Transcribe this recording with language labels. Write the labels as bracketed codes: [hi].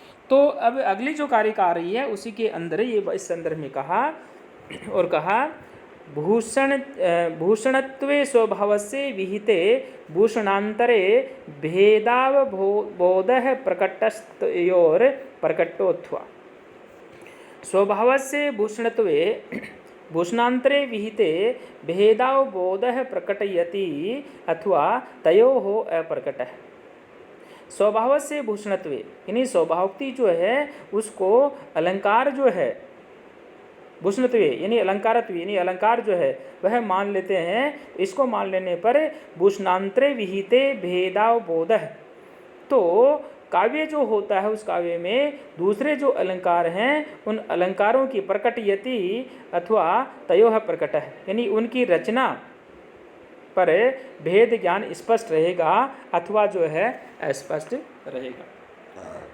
[hi] तो अब अगली जो कारिका आ रही है उसी के अंदर ये इस संदर्भ में कहा और कहा [sa] भूषणत्वे स्वभावस्य विहिते भूषणान्तरे भेदावबोधः प्रकटस्तयोर प्रकटोऽथवा। स्वभावस्य भूषणत्वे भूषणान्तरे विहिते भेदावबोधः प्रकटयति अथवा तयोः अप्रकटः। [hi] स्वभाव से भूषणत्वे यानी स्वभावक्ति जो है उसको अलंकार जो है भूषणत्वे यानी अलंकारत्व यानी अलंकार जो है वह मान लेते हैं। इसको मान लेने पर [sa] भूषणांतरे विहिते भेदावबोधः, [hi] तो काव्य जो होता है उस काव्य में दूसरे जो अलंकार हैं उन अलंकारों की [sa] प्रकटयति अथवा तयोः प्रकटः, [hi] यानी उनकी रचना पर भेद ज्ञान स्पष्ट रहेगा अथवा जो है अस्पष्ट रहेगा।